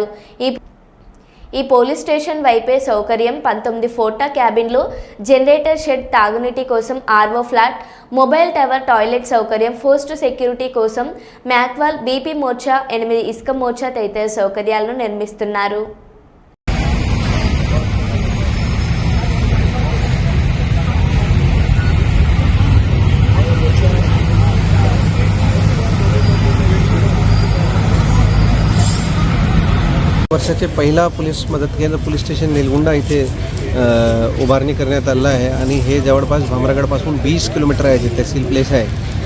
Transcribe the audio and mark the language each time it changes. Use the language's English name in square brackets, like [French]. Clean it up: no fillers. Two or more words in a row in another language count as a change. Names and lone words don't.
[Telugu] ఈ [English] police station [Telugu] వైపే సౌకర్యం 19 ఫోటా క్యాబిన్లు, [English] generator shed, [Telugu] తాగునీటి కోసం ఆర్ఓ ఫ్లాట్, [English] mobile tower, [Telugu] టాయిలెట్ సౌకర్యం, [English] post security [Telugu] కోసం మ్యాక్వాల్, బీపీ మోర్చా, 8 ఇసుక మోర్చా తదితర సౌకర్యాలను నిర్మిస్తున్నారు. [Marathi] वर्षाचे पहिला पोलीस मदत केंद्र [English] police station [Marathi] निलगुंडा इथे उभारणी करण्यात आलेलं आहे आणि हे जवळपास भामरागडपासून 20 किलोमीटर आहे जे तहसील प्लेस आहे.